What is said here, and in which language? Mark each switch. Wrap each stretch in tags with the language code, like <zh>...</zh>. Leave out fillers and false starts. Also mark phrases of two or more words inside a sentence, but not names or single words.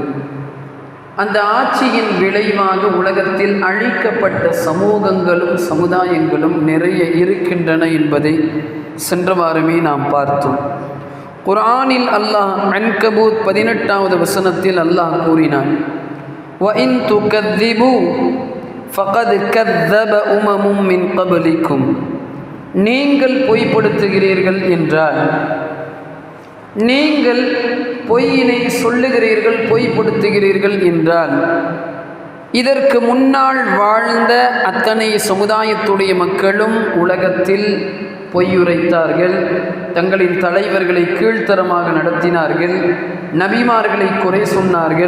<ta>அந்த ஆட்சியின் விளைவாக உலகத்தில் அழிக்கப்பட்ட சமூகங்களும் சமுதாயங்களும் நிறைய இருக்கின்றன என்பதை சென்ற வாரமே நாம் பார்த்தோம். குர்ஆனில் அல்லாஹ் அன்கபூத் 18வது வசனத்தில் அல்லாஹ் கூறினான்,</ta> <ar>وَإِن تُكَذِّبُوا فَقَدْ كَذَّبَ أُمَمٌ مِّن قَبْلِكُمْ.</ar> <ta>நீங்கள் பொய்ப்படுத்துகிறீர்கள் என்றால், நீங்கள் பொய்யினை சொல்லுகிறீர்கள், பொய்ப்படுத்துகிறீர்கள் என்றால், இதற்கு முன்னால் வாழ்ந்த அத்தனை சமுதாயத்துடைய மக்களும் உலகத்தில் பொய்யுரைத்தார்கள், தங்களின் தலைவர்களை கீழ்த்தரமாக நடத்தினார்கள், நபிமார்களை குறை சொன்னார்கள்.</ta>